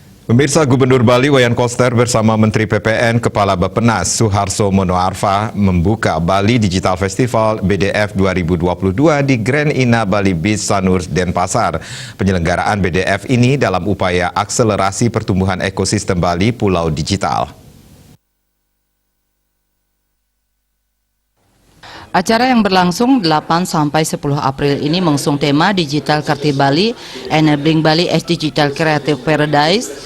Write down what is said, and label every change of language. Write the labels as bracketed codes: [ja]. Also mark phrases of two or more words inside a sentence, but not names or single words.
[id] Pemirsa, Gubernur Bali Wayan Koster bersama Menteri PPN Kepala Bappenas Suharso Monoarfa membuka Bali Digital Festival BDF 2022 di Grand Ina Bali Beach Sanur, Denpasar. Penyelenggaraan BDF ini dalam upaya akselerasi pertumbuhan ekosistem Bali Pulau Digital. Acara yang berlangsung 8-10 April ini mengusung tema Digital Karti Bali, [en] Enabling Bali as Digital Creative Paradise.